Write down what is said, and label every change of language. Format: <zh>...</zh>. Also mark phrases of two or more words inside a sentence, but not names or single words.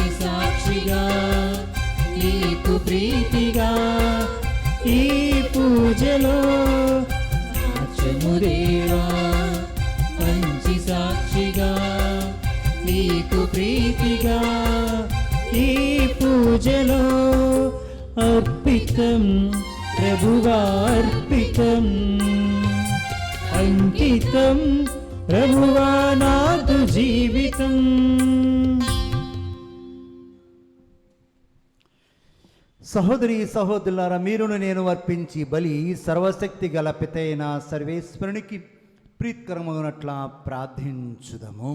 <te>సాక్షిగా నీకు ప్రీతిగా ఈ పూజలో మార్చుము దేవా మంచి సాక్షిగా నీకు ప్రీతిగా ఈ పూజలో అర్పితం ప్రభువార్పితం అంకితం ప్రభువా నాదు జీవితం. సహోదరి సహోదరులారా, మీరును నేను అర్పించి బలి సర్వశక్తి గల పితైన సర్వేశ్వరునికి ప్రీతికరమగునట్లా ప్రార్థించుదము.</te>